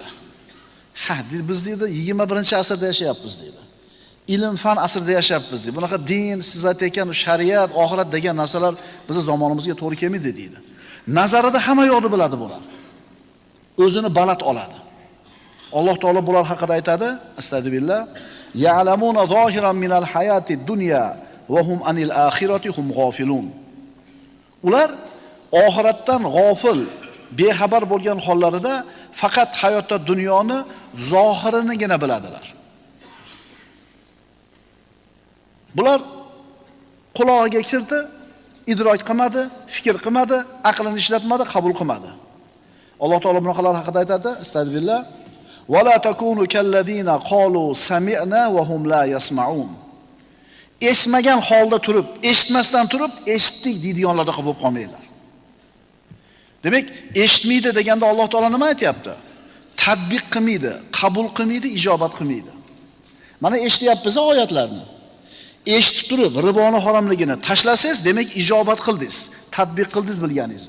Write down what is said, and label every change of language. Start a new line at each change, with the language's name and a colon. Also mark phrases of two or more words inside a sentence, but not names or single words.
Uzbek: Ha, biz deydi 21-asrda yashayapmiz deydi. Ilm fan asrida yashayapmiz deydi. Bunaqa din, siz aytayotgan shariat, oxirat degan narsalar bizning zamonimizga to'g'ri kelmaydi deydi. Nazarida hamma yo'qni biladi bular. O'zini baland oladi. Alloh taolo bular haqida aytadi:
Arabic: أستغفر الله، يعلمون ظاهرا من الحياة الدنيا وهم عن الآخرة هم غافلون.
Uzbek: Ular oxiratdan g'ofil, bexabar bo'lgan hollarida faqat hayotda dunyoni zohirinigina biladilar. Bular qulog'iga kirdi, idrok qilmadi, fikr qilmadi, aqlini ishlatmadi, qabul qilmadi. Alloh taolo bunaqa haqida aytadi:
Arabic: أستغفر الله، ولا تكونوا كالذين قالوا سمعنا وهم لا يسمعون.
Uzbek: Eshitmagan holda turib, eshitmasdan turib, eshitdik deydiganlarda bo'lib qolmanglar. Demak, eshitmaydi deganda Alloh taolo nima aytayapti? Tatbiq qilmaydi, qabul qilmaydi, ijobat qilmaydi. Mana eshityapmiz oyatlarni. Eshitib turib, riboni haromligini tashlasangiz, demak ijobat qildingiz, tatbiq qildingiz bilganingizni.